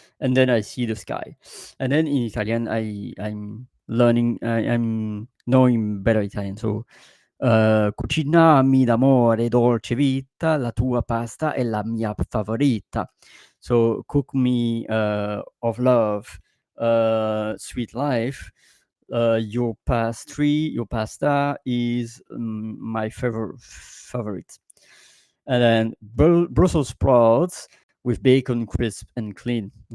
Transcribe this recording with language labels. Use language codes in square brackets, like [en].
[en] And then I see the sky. And then in Italian, I'm learning. I'm knowing better Italian. [it] So cucinami d'amore dolce vita, la tua pasta è la mia favorita. [en] So cook me of love, sweet life. Your pastry, your pasta is my favorite. And then Brussels sprouts with bacon, crisp and clean.